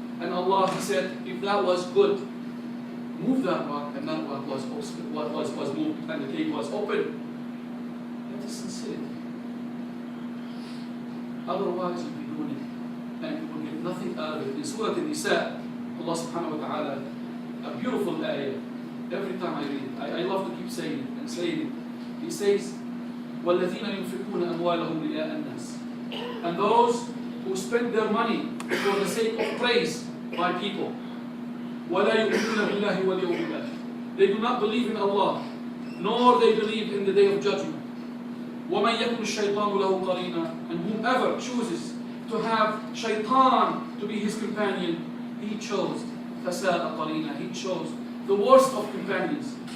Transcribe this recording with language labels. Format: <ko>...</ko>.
<en>And Allah, he said, if that was good, move that rock, and that rock was moved, and the cave was open. That is sincerity. Otherwise, you'll be doing it, and you will get nothing out of it. In Surah An-Nisa, Allah subhanahu wa ta'ala, a beautiful ayah. Every time I read it, I love to keep saying it and saying it. He says,</en> <ar>وَالَّذِينَ يُنْفِقُونَ أَمْوَالَهُمْ رِئَاءَ النَّاسِ.</ar> <en>And those who spend their money for the sake of praise by people.</en> <ar>وَلَا يُؤْمِنُونَ بِاللَّهِ وَالْيَوْمِ الْآخِرِ.</ar> <en>They do not believe in Allah, nor they believe in the day of judgment.</en> <ar>وَمَنْ يَكُنْ الشَّيْطَانُ لَهُ قَرِينًا.</ar> <en>And whoever chooses to have shaitan to be his companion, he chose</en> <ar>فَسَاءَ قَرِينًا.</ar> <en>He chose the worst of companions.</en>